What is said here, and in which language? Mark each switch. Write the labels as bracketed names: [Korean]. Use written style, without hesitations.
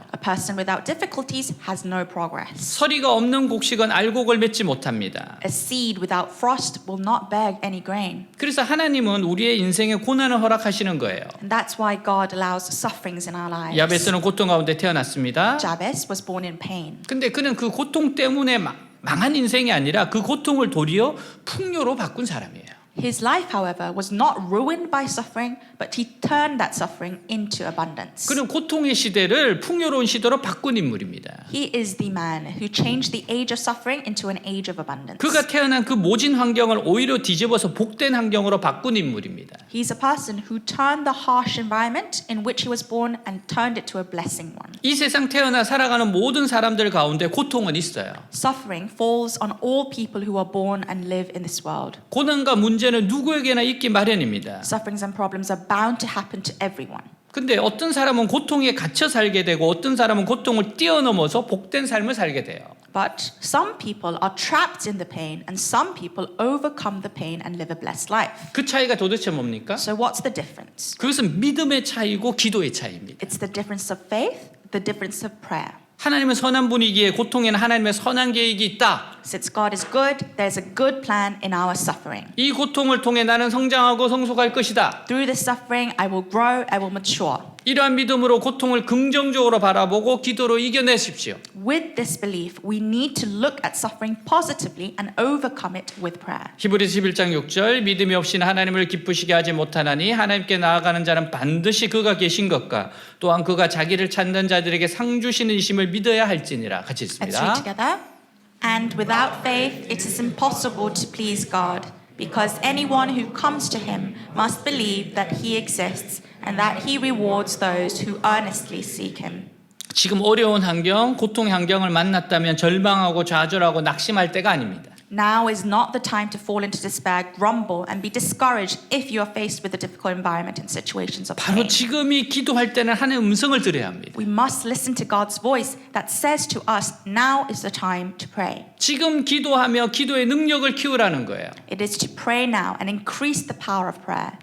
[English] A person without difficulties has no progress. [Korean] 서리가 없는 곡식은 알곡을 맺지 못합니다. [English] A seed without frost will not bear any grain. [Korean] 그래서 하나님은 우리의 인생에 고난을 허락하시는 거예요. [English] And that's why God allows sufferings in our lives. [Korean] 야베스는 고통 가운데 태어났습니다. [English] Jabez was born in pain. [Korean] 근데 그는 그 고통 때문에 망한 인생이 아니라 그 고통을 도리어 풍요로 바꾼 사람이에요. [English] His life, however, was not ruined by suffering, but he turned that suffering into abundance. [Korean] 그는 고통의 시대를 풍요로운 시대로 바꾼 인물입니다. [English] He is the man who changed the age of suffering into an age of abundance. [Korean] 그가 태어난 그 모진 환경을 오히려 뒤집어서 복된 환경으로 바꾼 인물입니다. [English] He's a person who turned the harsh environment in which he was born and turned it to a blessing one. [Korean] 이 세상 태어나 살아가는 모든 사람들 가운데 고통은 있어요. [English] Suffering falls on all people who are born and live in this world. [Korean] 고난과 문제는 누구에게나 있기 마련입니다. [English] Sufferings and problems are bound to happen to everyone. [Korean] 근데 어떤 사람은 고통에 갇혀 살게 되고 어떤 사람은 고통을 뛰어넘어서 복된 삶을 살게 돼요. [English] But some people are trapped in the pain and some people overcome the pain and live a blessed life. [Korean] 그 차이가 도대체 뭡니까? [English] So what's the difference? [Korean] 그것은 믿음의 차이고 기도의 차이입니다. [English] It's the difference of faith, the difference of prayer. [Korean] 하나님은 선한 분이기에 고통에는 하나님의 선한 계획이 있다. [English] Since God is good, there's a good plan in our suffering. [Korean] 이 고통을 통해 나는 성장하고 성숙할 것이다. [English] Through this suffering, I will grow, I will mature. [Korean] 이러한 믿음으로 고통을 긍정적으로 바라보고 기도로 이겨내십시오. [English] With this belief, we need to look at suffering positively and overcome it with prayer. [Korean] 히브리서 11장 6절 믿음이 없이는 하나님을 기쁘시게 하지 못하나니 하나님께 나아가는 자는 반드시 그가 계신 것과 또한 그가 자기를 찾는 자들에게 상 주시는 이심을 믿어야 할지니라. 같이 [English] Let's read [Korean] 읽습니다. [English] together. And without faith, it is impossible to please God, because anyone who comes to him must believe that he exists and that he rewards those who earnestly seek him. [Korean] 지금 어려운 환경, 고통의 환경을 만났다면 절망하고 좌절하고 낙심할 때가 아닙니다. [English] Now is not the time to fall into despair, grumble, and be discouraged if you are faced with a difficult environment and situations of [Korean] 바로 [English] pain. [Korean] 지금이 기도할 때는 하나님의 음성을 들어야 합니다. [English] We must listen to God's voice that says to us, now is the time to pray. [Korean] 지금 기도하며 기도의 능력을 키우라는 거예요. [English] It is to pray now and increase the power of prayer.